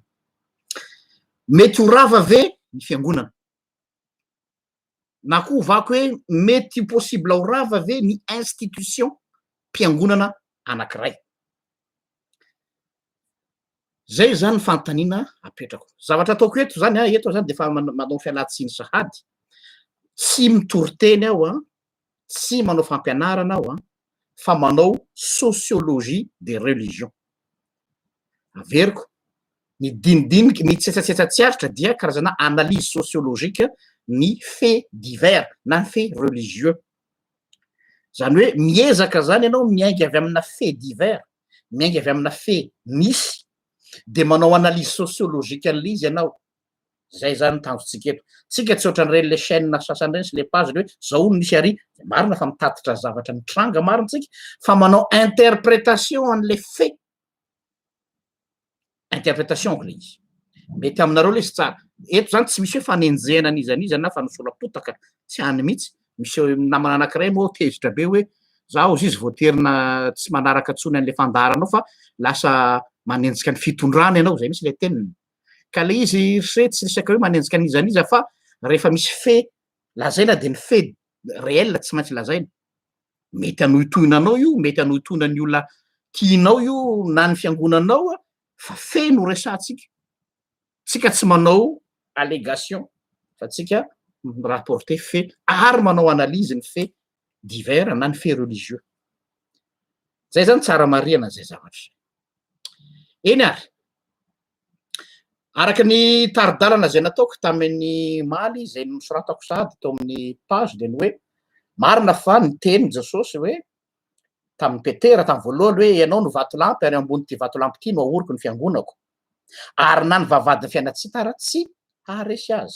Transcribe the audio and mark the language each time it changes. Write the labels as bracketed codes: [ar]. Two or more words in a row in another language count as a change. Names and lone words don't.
[mg] Mety ho rava ve ny fiangonana na koa vaky hoe mety possible ho rava ve ny institution mpiangonana anankiray. Zay zany fanontaniana apetrako. Zavatra ataoko eto zany eto zany de fa manao fialatsiny sahady tsy mitory teny aho tsy manao fampianarana aho fa manao [fr] sociologie des religions. [mg] Averiko ny dinidiniky ny tsetsatsetsatsyaritra dia karazana [fr] analyse sociologique [mg] ny [fr] fait divers [mg] na [fr] fait religieux. [mg] Zany hoe miezaka zany ianao miainga avy amina [fr] fait divers, [mg] miainga avy amina fait misy de manao [fr] analyse sociologique [mg] an'le izy ianao. Zay zany tanjotsika eto. Tsika tsy ohatran'ireny le chaîne sasany reny sy le page hoe zao misy ary marina fa mitatitra zavatra mitranga marina tsika fa manao interprétation an'le fait. [fr] Interprétation anglais izy. [mg] Mety aminareo le sy tsara. Eto zany tsy misy hoe fanenjehana an'izy na fa nosolapotaka tsy hany mihitsy. Misy namana anankiray moa tezitra be hoe zaho izy voaterina tsy manaraka tsony an'le fandaharanao fa lasa manenjika ny fitondrana ianao zay misy le teniny. Ka le izy tsy resaka hoe manenjika an'iza fa rehefa misy fait lazaina de ny [fr] fait réel [mg] tsy maintsy lazaina. Mety anohitohina anao io, mety anohitohina ny olona tianao io na ny fiangonanao fa fait no resatsika. Tsika tsy manao allégation fa tsika rapporter fait ary manao analyse ny [fr] fait divers [mg] na ny [fr] fait religieux. [mg] Zay zany tsara marihana zay zavatra. Eny ary araka ny taridalana zay nataoko tamin'ny maly zay nosoratako sahady tao amin'ny [fr] page de [mg] ny hoe marina fa ny teny Jesosy hoe tamin'ny Petera tamin'ny voalohany hoe ianao no vatolampy ary ambony ty vatolampy ty no ahoriko ny fiangonako ary na ny vavadiny fiainatsy tara tsy haharesy azy.